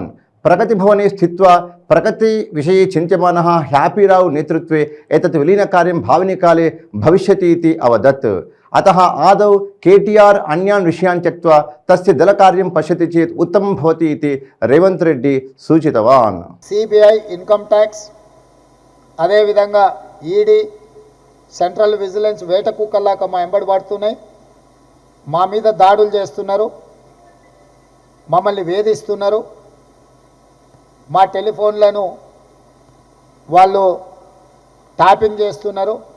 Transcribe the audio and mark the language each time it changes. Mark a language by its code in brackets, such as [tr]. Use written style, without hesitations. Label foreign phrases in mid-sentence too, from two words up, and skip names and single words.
[sa] प्रगतिभवने स्थित्वा प्रगति विषये चिन्त्यमानः हैप्पीराव नेतृत्वे एतत् विलीनकार्यं भाविनिकाले भविष्यति इति अवदत्। अतः आदौ केटीआर अन्यान् विषयान् त्यक्त्वा तस्य दलकार्यं पश्यति चेत् उत्तमं भवति इति रेवंत रेड्डी सूचितवान्। [te] सीबीआई [en] income tax [te] అదే విధంగా ईडी [en] central vigilance [te] వేట కుక్కల్లాగా మా ఎంబడి పడుతున్నాయి. మా మీద దాడులు చేస్తున్నారు, మమ్మల్ని వేధిస్తున్నారు. మా టెలిఫోన్లను వాళ్ళు ట్యాపింగ్ చేస్తున్నారు.